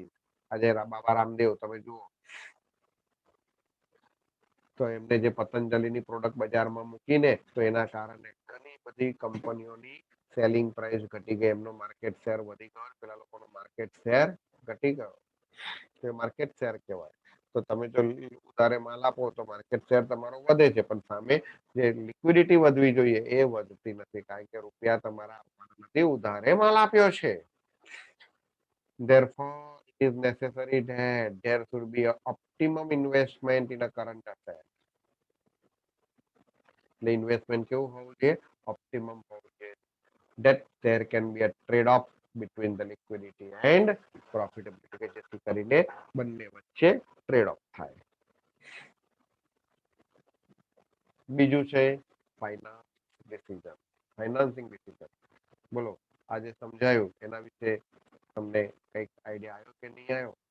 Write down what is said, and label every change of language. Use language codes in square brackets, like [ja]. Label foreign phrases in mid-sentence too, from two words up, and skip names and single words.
[gu] આજે બાબા રામદેવ તમે જુઓ તો એમને જે પતંજલિની પ્રોડક્ટ બજારમાં મૂકીને તો એના કારણે ઘણી બધી કંપનીઓની [en] selling price [gu] ઘટી ગઈ, એમનો [en] market share [gu] વધી ગયો, પેલા લોકોનો [en] market share [gu] ઘટી ગયો. તે [en] market share [gu] કહેવાય. તો તમે જો ઉધારે માલ આપો તો [en] market share [gu] તમારો વધે છે, પણ સામે જે લિક્વિડિટી વધવી જોઈએ એ વધતી નથી કારણ કે રૂપિયા તમારા નથી, ઉધારે માલ આપ્યો છે. [en] Therefore, it is necessary that there should be a optimum investment in a current asset. The investment [gu] કેવું હોવું જોઈએ? ઓપ્ટિમમ હોવું જોઈએ. [en] That there can be a trade off between the liquidity and profitability, [gu] કે જેથી કરીને બંને વચ્ચે [en] trade off [gu] થાય. બીજું છે [en] finance decision, financing decision. [gu] બોલો, આજે સમજાયું એના વિશે તમને કઈક આઈડિયા આવ્યો કે નહીં આવ્યો?